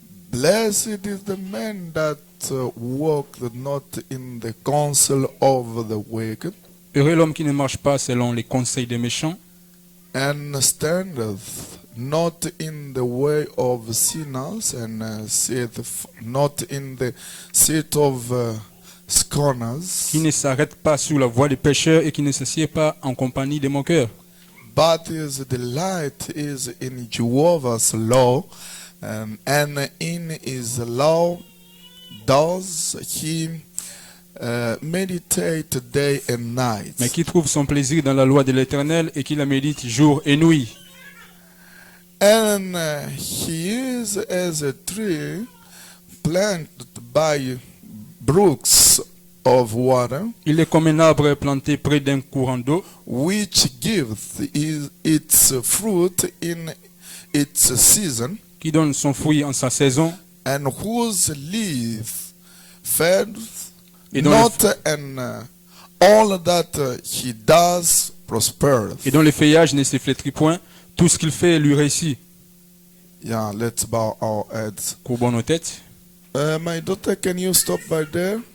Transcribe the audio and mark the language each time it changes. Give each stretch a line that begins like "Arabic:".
English: Blessed is the man that walked not in the counsel of the wicked,
French: Heureux l'homme qui ne marche pas selon les conseils des méchants,
English: and standeth not in the way of sinners, and sitteth not in the seat of scorners,
French: qui ne s'arrête pas sous la voie des pécheurs et qui ne s'assied pas en compagnie des moqueurs.
English: but his delight is in Jehovah's law, and in his law does he meditate day and night.
French: Mais qui trouve son plaisir dans la loi de l'Éternel et qui la médite jour et nuit.
English: And he is as a tree planted by brooks of water,
French: Il est comme un arbre planté près d'un courant d'eau,
English: which giveth its fruit in its season,
French: qui donne son fruit en sa saison,
English: and whose leaf fadeth
French: Et dont
English: not, and all that he does prospereth.
French: et dont le feuillage ne se flétrit point. Tout ce qu'il fait lui réussit.
English: Yeah, let's bow our heads.
French: Courbons nos têtes.
English: My daughter, can you stop by there?